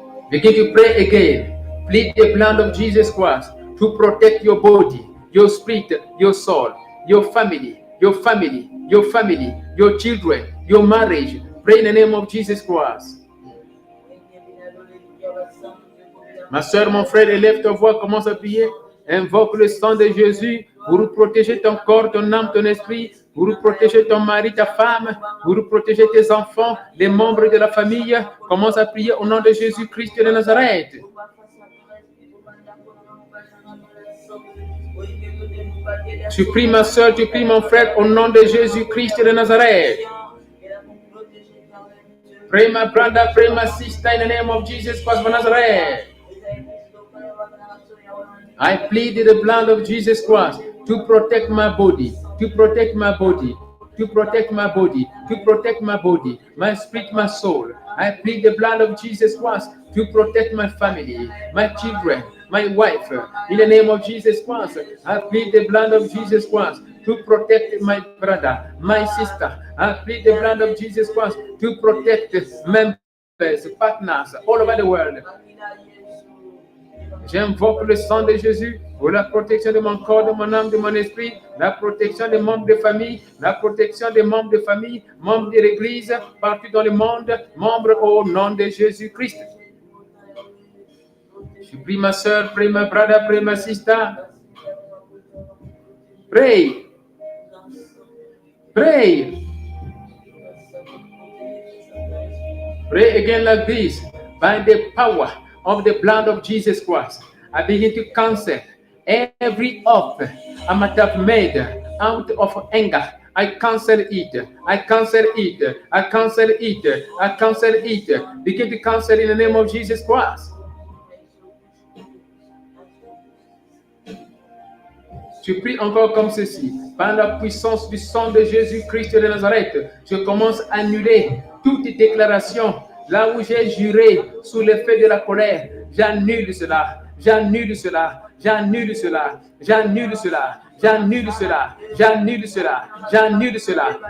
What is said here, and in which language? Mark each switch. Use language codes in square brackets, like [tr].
[en] Begin to pray again. Plead the blood of Jesus Christ to protect your body, your spirit, your soul, your family, your children, your marriage. Pray in the name of Jesus Christ. [fr] Ma soeur, mon frère, élève ta voix, commence à prier. Invoque le sang de Jésus pour protéger ton corps, ton âme, ton esprit pour protéger ton mari, ta femme, pour protéger tes enfants, les membres de la famille. Commence à prier au nom de Jésus-Christ de Nazareth. Tu pries ma soeur, tu pries mon frère au nom de Jésus-Christ de Nazareth. [en] Pray my brother, pray my sister in the name of Jesus Christ of Nazareth. I plead the blood of Jesus Christ to protect my body, to protect my body, to protect my body, to protect my body, my spirit, my soul. I plead the blood of Jesus Christ to protect my family, my children, my wife. In the name of Jesus Christ, I plead the blood of Jesus Christ to protect my brother, my sister. I plead the blood of Jesus Christ to protect members, partners all over the world. [fr] J'invoque le sang de Jésus pour la protection de mon corps, de mon âme, de mon esprit, la protection des membres de famille, la protection des membres de famille, membres de l'Église, partout dans le monde, membres au nom de Jésus-Christ. Je prie ma soeur, prie ma [en] brother, [fr] prie ma [en] sister. Pray. Pray. Pray again like this. By the power of the blood of Jesus Christ, I begin to cancel every oath I might have made out of anger. I cancel it. I cancel it. I cancel it. I cancel it. Begin to cancel in the name of Jesus Christ. [fr] Tu pries encore comme ceci. Par la puissance du sang de Jésus-Christ de Nazareth, je commence à annuler toute déclaration. Là où j'ai juré sous l'effet de la colère, j'annule cela. J'annule cela. J'annule cela. J'annule cela. J'annule cela. J'annule cela. J'annule cela.